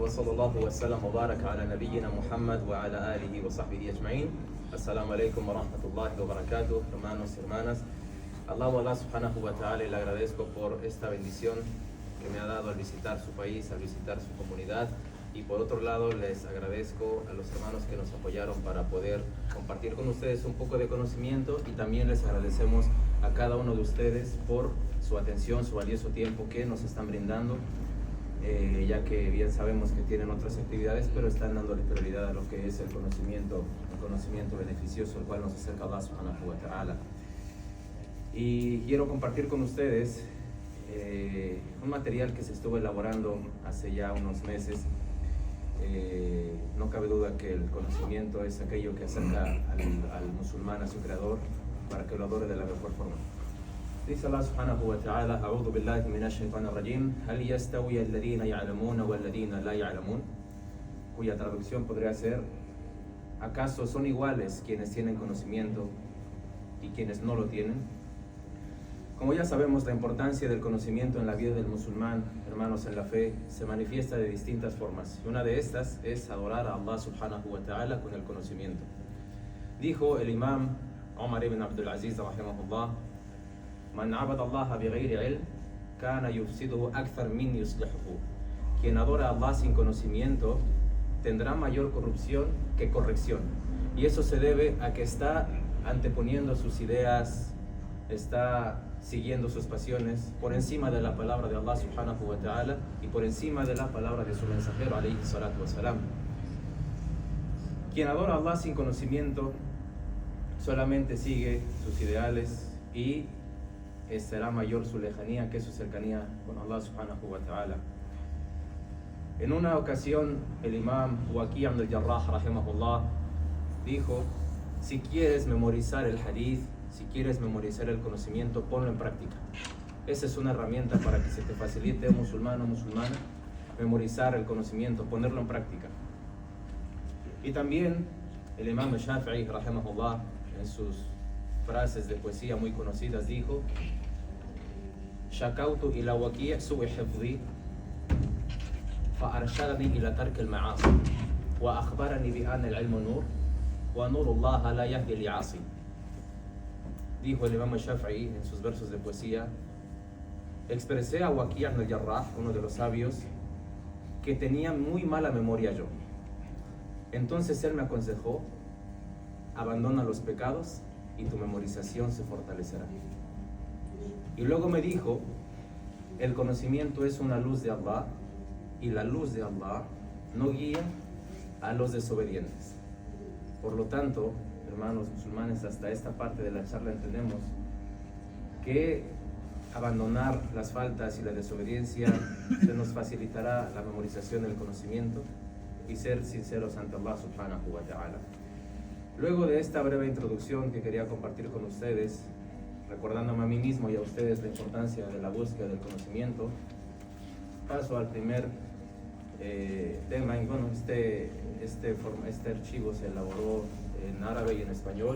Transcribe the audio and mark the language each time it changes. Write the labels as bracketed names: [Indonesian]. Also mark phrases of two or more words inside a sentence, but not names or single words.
[Arabic] وصلى الله وسلم وبارك على نبينا محمد وعلى آله وصحبه أجمعين. السلام عليكم ورحمة الله وبركاته, [Spanish] hermanos y hermanas. [Arabic] الله سبحانه وتعالى, [Spanish] y le agradezco por esta bendición que me ha dado al visitar su país, al visitar su comunidad. Y por otro lado, les agradezco a los hermanos que nos apoyaron para poder compartir con ustedes un poco de conocimiento, y también les agradecemos a cada uno de ustedes por su atención, su valioso tiempo que nos están brindando, ya que bien sabemos que tienen otras actividades, pero están dándole prioridad a lo que es el conocimiento beneficioso, el cual nos acerca a [Arabic] الله سبحانه وتعالى. [Spanish] Y quiero compartir con ustedes un material que se estuvo elaborando hace ya unos meses. No cabe duda que el conocimiento es aquello que acerca al musulmán a su creador para que lo adore de la mejor forma. [Arabic] Dice الله سبحانه وتعالى أعوذ بالله من الشيطان الرجيم هل يستوي الذين يعلمون والذين لا يعلمون, [Spanish] cuya traducción podría ser: ¿acaso son iguales quienes tienen conocimiento y quienes no lo tienen? Como ya sabemos, la importancia del conocimiento en la vida del musulmán, hermanos en la fe, se manifiesta de distintas formas. Una de estas es adorar a [Arabic] الله سبحانه وتعالى [Spanish] con el conocimiento. Dijo el imam [Arabic] Omar ibn Abdul Aziz رحمه الله من عبد الله بغير علم كان يفسده أكثر من يصلحه. [Spanish] Quien adora a Allah sin conocimiento tendrá mayor corrupción que corrección. Y eso se debe a que está anteponiendo sus ideas, está siguiendo sus pasiones por encima de la palabra de [Arabic] الله سبحانه وتعالى [Spanish] y por encima de la palabra de su mensajero [Arabic] عليه الصلاة والسلام. [Spanish] Quien adora a Allah sin conocimiento solamente sigue sus ideales y será mayor su lejanía que su cercanía con [Arabic] الله سبحانه وتعالى. [Spanish] En una ocasión, el imam Waqi' ibn al-Jarrah rahimahullah dijo: si quieres memorizar el hadith, si quieres memorizar el conocimiento, ponlo en práctica. Esa es una herramienta para que se te facilite, musulmán o musulmana, memorizar el conocimiento, ponerlo en práctica. Y también el imam Shafi'i rahimahullah, en sus frases de poesía muy conocidas, dijo: [Arabic] شكوت إلى وكيع سوء حفظي فأرشدني إلى ترك المعاصي وأخبرني بأن العلم نور ونور الله لا يهدي لعاصي. [Spanish] Dijo el imam Shafi'i en sus versos de poesía: expresé a Waqi' ibn al-Jarrah, uno de los sabios, que tenía muy mala memoria yo. Entonces él me aconsejó: abandona los pecados y tu memorización se fortalecerá. Y luego me dijo: el conocimiento es una luz de Allah, y la luz de Allah no guía a los desobedientes. Por lo tanto, hermanos musulmanes, hasta esta parte de la charla entendemos que abandonar las faltas y la desobediencia se nos facilitará la memorización del conocimiento y ser sinceros ante [Arabic] الله سبحانه وتعالى. [Spanish] Luego de esta breve introducción que quería compartir con ustedes, recordándome a mí mismo y a ustedes la importancia de la búsqueda del conocimiento, paso al primer tema. Y bueno, este archivo se elaboró en árabe y en español.